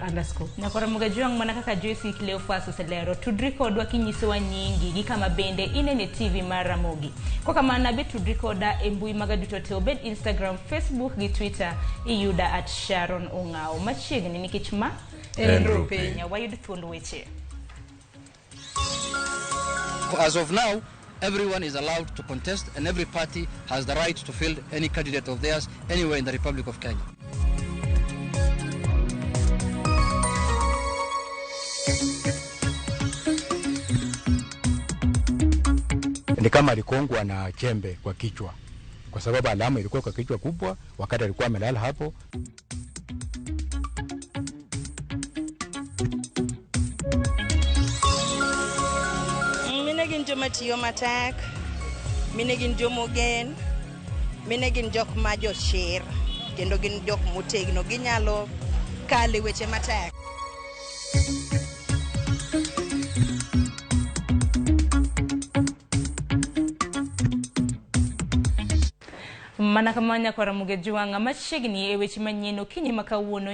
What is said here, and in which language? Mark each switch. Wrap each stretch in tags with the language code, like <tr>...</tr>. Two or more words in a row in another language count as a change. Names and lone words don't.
<luo>Nakora muga juang mana kaka Joyce Cleophas oselero, tudri kodwa kinyisowa nyingi gi kama bende inene TV mar Ramogi. Kwa kamano be tudri koda e mbui maga duto te, obed Instagram, Facebook gi Twitter iyuda @Sharon Ongao. Machiegni nikech ma Enro Piny. Wayud thuond weche.</luo> <en>As of now, everyone is allowed to contest and every party has the right to field any candidate of theirs anywhere in the Republic of Kenya.</en> <sw>Ni kama alikongwa na chembe kwa kichwa, kwa sababu alama ilikuwa kwa kichwa kubwa wakati alikuwa amelala hapo.</sw> <luo>Minegin joma tiyo matek, minegin jomogen, minegin jok ma jochir, kendo gin jok motegno, ginyalo kale weche matek. Mana kamanya kwa Ramogi juanga machiegni e weche manyien okinyi makawuono.</luo>